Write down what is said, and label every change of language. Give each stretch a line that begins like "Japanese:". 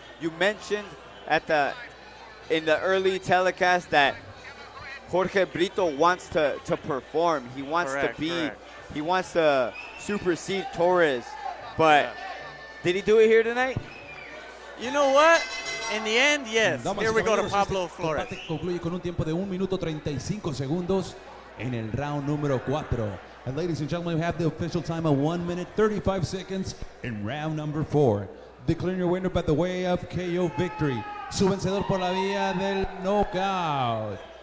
English: You mentioned in the early telecast that Jorge Breto wants to perform. He wants he wants to supersede Torres. But did he do it here tonight? You know what? In the end, yes. Here we go to Pablo Flores.
Spanish: Este concluye con un tiempo de 1 minuto 35 segundos en el round número 4.
English: And ladies and gentlemen, we have the official time of 1 minute 35 seconds in round number 4. Declaring your winner by the way of KO victory.
Spanish: Su vencedor por la vía del knockout.